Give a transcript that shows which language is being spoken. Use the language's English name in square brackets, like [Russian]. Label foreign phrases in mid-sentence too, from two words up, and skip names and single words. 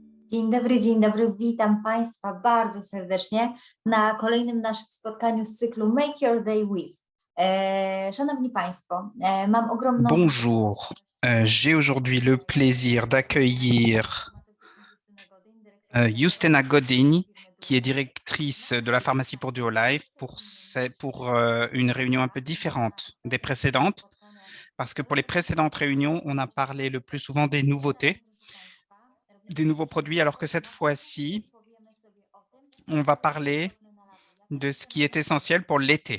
[Polish] Dzień dobry, witam Państwa bardzo serdecznie na kolejnym naszym spotkaniu z cyklu Make Your Day With. Szanowni Państwo, mam ogromną... [French] Bonjour, j'ai aujourd'hui le plaisir d'accueillir Justyna Godin, qui est directrice de la pharmacie pour DuoLife, pour une réunion un peu différente des précédentes, parce que pour les précédentes réunions, on a parlé le plus souvent des nouveautés, des nouveaux produits, alors que cette fois-ci, on va parler de ce qui est essentiel pour l'été.